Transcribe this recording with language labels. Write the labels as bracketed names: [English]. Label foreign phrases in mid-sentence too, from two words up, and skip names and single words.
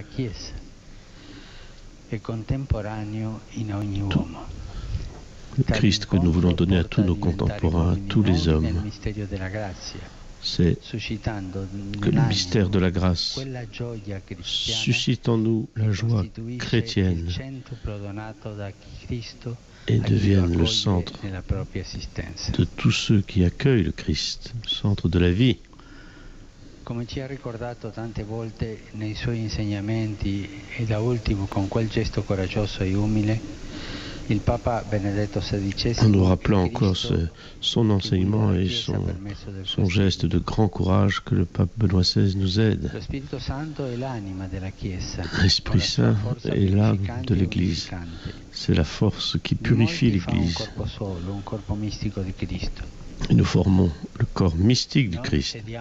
[French] Le Christ que nous voulons donner à tous nos contemporains, à tous les hommes, c'est que le mystère de la grâce suscite en nous la joie chrétienne et devienne le centre de tous ceux qui accueillent le Christ, le centre de la vie. [Italian] Come ci ha ricordato tante volte nei suoi insegnamenti e da ultimo con quel gesto coraggioso e umile, il Papa Benedetto XVI, [French] en nous rappelant encore son enseignement et son geste de grand courage que le pape Benoît XVI nous aide. L'Esprit Saint est l'âme de l'Église. C'est la force qui purifie l'Église. Et nous formons le corps mystique du Christ.